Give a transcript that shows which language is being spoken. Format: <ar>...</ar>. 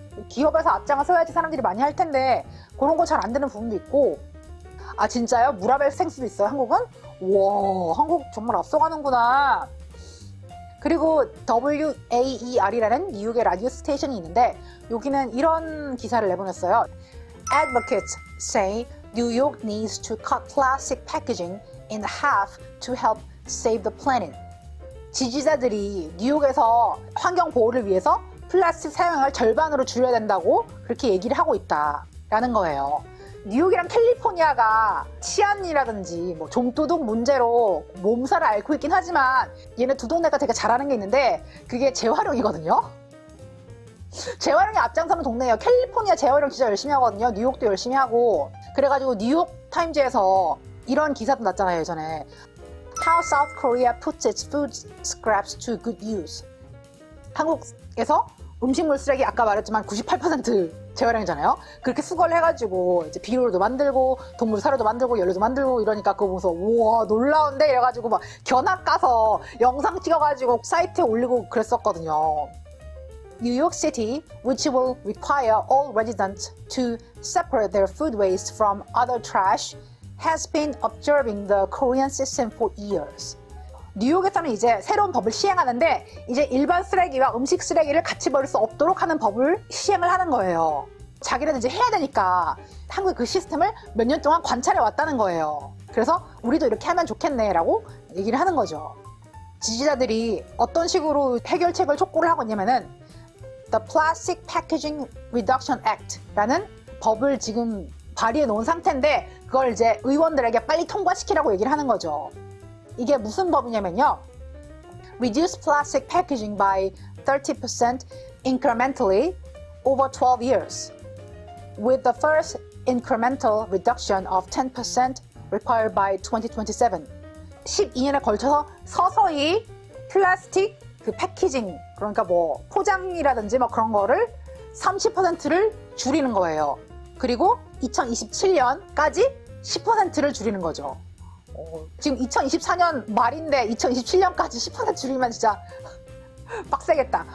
<ko>기업에서 앞장을 서야지 사람들이 많이 할 텐데 그런 거 잘 안 되는 부분도 있고, 아 진짜요? 무라벨 생수도 있어요 한국은? 와 한국 정말 앞서가는구나. 그리고 WAER이라는 뉴욕의 라디오 스테이션이 있는데 여기는 이런 기사를 내보냈어요.</ko> <en>Advocates say New York needs to cut plastic packaging in half to help save the planet.</en> <ko>지지자들이 뉴욕에서 환경 보호를 위해서 플라스틱 사용을 절반으로 줄여야 된다고 그렇게 얘기를 하고 있다라는 거예요. 뉴욕이랑 캘리포니아가 치안이라든지 뭐 좀도둑 문제로 몸살을 앓고 있긴 하지만 얘네 두 동네가 되게 잘하는 게 있는데 그게 재활용이거든요. 재활용이 앞장서는 동네예요. 캘리포니아 재활용 진짜 열심히 하거든요. 뉴욕도 열심히 하고. 그래가지고 뉴욕 타임즈에서 이런 기사도 났잖아요 예전에.</ko> <en>How South Korea puts its food scraps to good use.</en> <ko>한국에서 음식물 쓰레기 아까 말했지만 98% 재활용이잖아요. 그렇게 수거를 해가지고 이제 비료도 만들고 동물 사료도 만들고 연료도 만들고 이러니까 그거 보면서 우와 놀라운데 이래가지고 막 견학 가서 영상 찍어가지고 사이트에 올리고 그랬었거든요.</ko> <en>New York City, which will require all residents to separate their food waste from other trash, has been observing the Korean system for years.</en> <ko>뉴욕에서는 이제 새로운 법을 시행하는데 이제 일반 쓰레기와 음식 쓰레기를 같이 버릴 수 없도록 하는 법을 시행을 하는 거예요. 자기네는 이제 해야 되니까 한국의 그 시스템을 몇 년 동안 관찰해 왔다는 거예요. 그래서 우리도 이렇게 하면 좋겠네 라고 얘기를 하는 거죠. 지지자들이 어떤 식으로 해결책을 촉구를 하고 있냐면은 The Plastic Packaging Reduction Act 라는 법을 지금 발의해 놓은 상태인데 그걸 이제 의원들에게 빨리 통과시키라고 얘기를 하는 거죠. 이게 무슨 법이냐면요.</ko> <en>Reduce plastic packaging by 30% incrementally over 12 years, with the first incremental reduction of 10% required by 2027.</en> <ko>12년에 걸쳐서 서서히 플라스틱 그 패키징, 그러니까 뭐 포장이라든지 뭐 그런 거를 30%를 줄이는 거예요. 그리고 2027년까지 10%를 줄이는 거죠. 지금 2024년 말인데 2027년까지 10% 줄이면 진짜 빡세겠다.</ko>